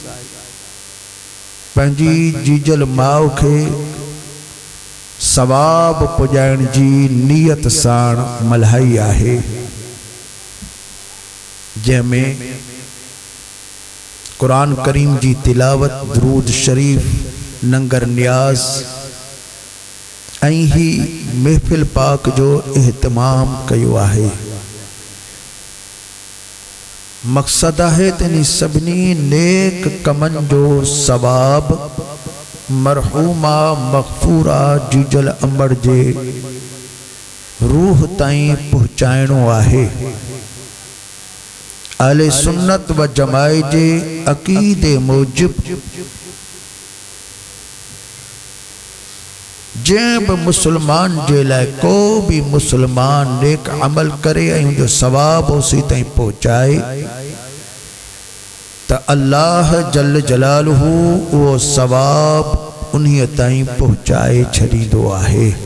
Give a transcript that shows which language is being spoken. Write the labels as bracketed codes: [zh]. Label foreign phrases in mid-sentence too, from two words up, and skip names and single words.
[sd] पंहिंजी जीजल माउ खे सवाब पुॼाइण जी नियत साण मल्हाई आहे, जंहिंमें कुरान करीम जी तिलावत दुरूद शरीफ नंगर नियाज ऐं ही महफ़िल पाक जो एहतमाम कयो आहे। मकसद है तनी सभिनी नेक कमन जो सवाब मरहूमा मग़फूरा जीजल अमर जे रूह ताईं पहुचाइणो आहे। अहले सुन्नत व जमात जे अक़ीदे मूजिब जंहिं बि मुसलमान जे लाइ को भी मुसलमान नेक अमल करे ऐं उनजो सवाब उसी ताईं पहुचाए त [ar] الله جل جلاله [sd] उहो सवाब उन्हीअ ताईं पहुचाए छॾींदो आहे।